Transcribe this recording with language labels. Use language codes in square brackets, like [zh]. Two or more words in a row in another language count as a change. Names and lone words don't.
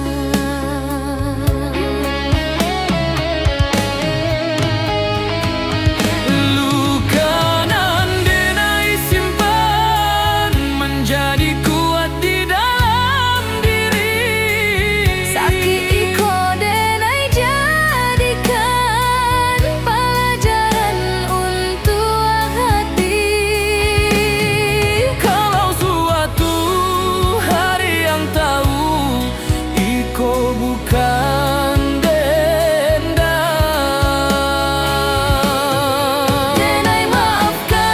[min] Luka nan denai simpan menjadi kuat di dalam diri. Sakit iko denai jadikan pelajaran untuk hati. [id] Kalau suatu hari yang tahu iko bukan dendam, [min] Denai maafkan